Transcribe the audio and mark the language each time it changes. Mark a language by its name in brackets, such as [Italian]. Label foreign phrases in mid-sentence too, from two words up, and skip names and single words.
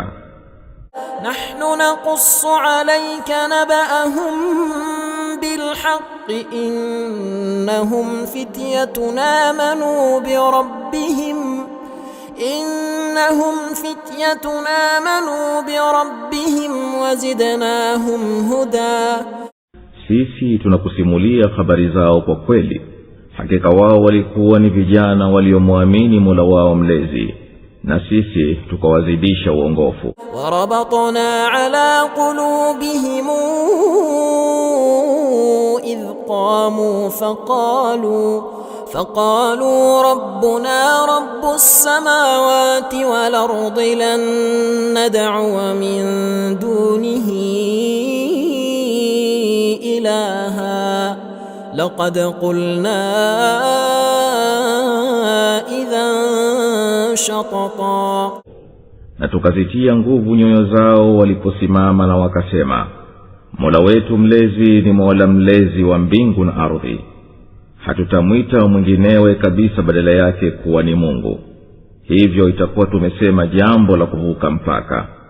[Arabic] نحن نقص عليك نبأهم بالحق إنهم فتية آمنوا بربهم وزدناهم هدى. [Swahili] Sisi tunakusimulia habari zao kwa kweli, hakika wao walikuwa ni vijana waliomwamini Mola wao mlezi, na sisi tukawazidisha uongofu. [Arabic] وربطنا على قلوبهم فقالوا ربنا رب السماوات والأرض لن ندعو من دونه إلها لقد قلنا إذا شططا. [Swahili] Na tukazitia nguvu nyoyo zao waliposimama na wakasema, Mola wetu mlezi ni Mola mlezi wa mbingu na ardhi, hatutamwita mwinginewe kabisa badala yake kuwa ni Mungu. Hivyo itakuwa tumesema jambo la kuvuka mpaka.